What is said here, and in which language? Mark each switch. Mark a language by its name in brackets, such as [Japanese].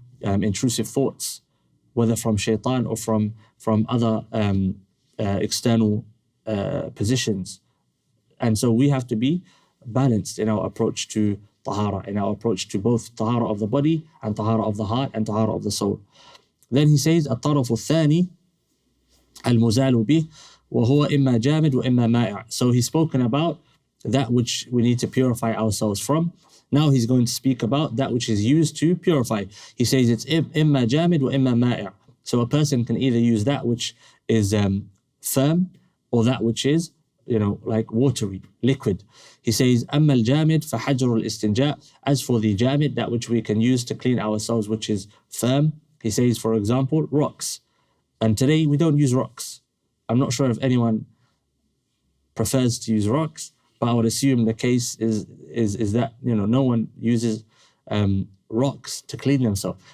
[English] intrusive thoughts, whether from shaitan or from other external positions. And so we have to be balanced in our approach to tahara, in our approach to both tahara of the body and tahara of the heart and tahara of the soul. Then he says, [Arabic] الطرف الثاني المزال به وهو إما جامد وإما مائع. [English] So he's spoken about that which we need to purify ourselves from. Now he's going to speak about that which is used to purify. He says it's [Arabic] إما جامد وإما مائع. [English] So a person can either use that which is firm or that which is, like watery, liquid. He says, [Arabic] أما الجامد فحجر الاستنجاء. [English] As for the jamid, that which we can use to clean ourselves, which is firm. He says, for example, rocks. And today we don't use rocks. I'm not sure if anyone prefers to use rocks, but I would assume the case is that no one uses rocks to clean themselves.